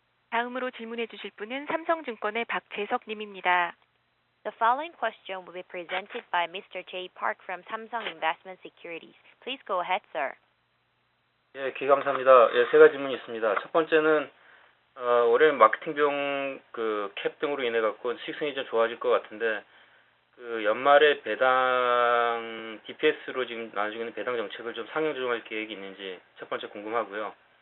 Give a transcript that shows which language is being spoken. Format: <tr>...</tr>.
<ko>다음으로 질문해 주실 분은 삼성증권의 박재석 님입니다.</ko> <en>The following question will be presented by Mr. Jay Park from Samsung Investment Securities. Please go ahead, sir.</en> <ko>예, 감사합니다. 예, 세 가지 질문이 있습니다. 첫 번째는 올해 마케팅 비용 그 캡 등으로 인해 갖고 수익성이 좀 좋아질 것 같은데 그 연말에 배당 DPS로 지금 나눠지고 있는 배당 정책을 좀 상향 조정할 계획이 있는지 첫 번째 궁금하고요.</ko>